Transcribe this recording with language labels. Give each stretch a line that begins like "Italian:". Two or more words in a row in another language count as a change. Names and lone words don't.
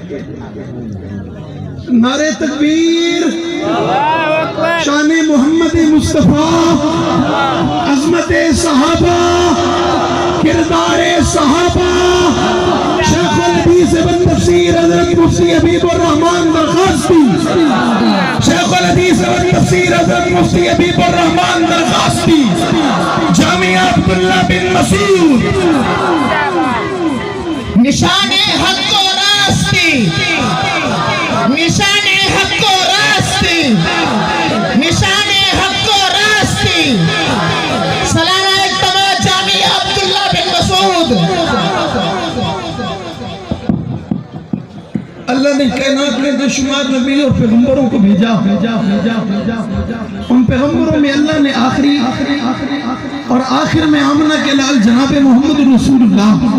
Urdu: نعرہ تکبیر شان محمد مصطفیٰ عظمت صحابہ کردار صحابہ شیخ الحدیث ابن تفسیر حضرت مفتی حبیب الرحمن درخواستی شیخ الحدیث ابن تفسیر حضرت مفتی حبیب الرحمن درخواستی جامعہ عبداللہ بن مسعود نشان حق و راستی نشان حق و راستی نشان حق و راستی سلام اجتماع جامعہ عبداللہ بن مسعود اللہ نے کائنات میں بے شمار نبی اور پیغمبروں کو بھیجا ان پیغمبروں میں اللہ نے آخری اور آخر میں آمنہ کے لال جناب محمد رسول اللہ